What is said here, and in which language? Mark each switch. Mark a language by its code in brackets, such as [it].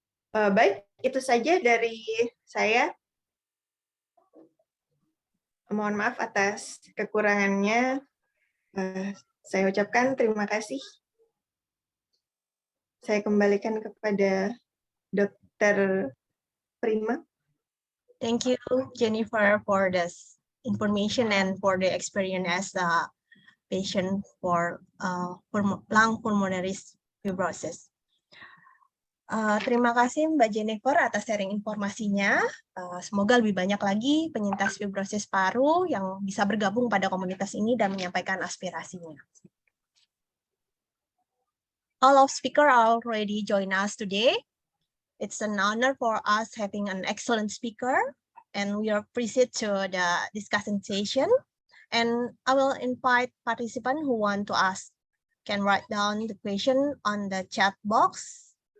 [id] Baik, itu saja dari saya. Mohon maaf atas kekurangannya. Saya ucapkan terima kasih. Saya kembalikan kepada Dr. Prima. [en] Thank you, Jennifer, for this information and for the experience as a patient for lung pulmonary fibrosis. [id] Terima kasih Mbak Jennifer atas sharing informasinya. Semoga lebih banyak lagi penyintas fibrosis paru yang bisa bergabung pada komunitas ini dan menyampaikan aspirasinya. [en] All of speakers already join us today. It's an honor for us having an excellent speaker, and we are appreciate to the discussion session. And I will invite participants who want to ask can write down the question on the chat box.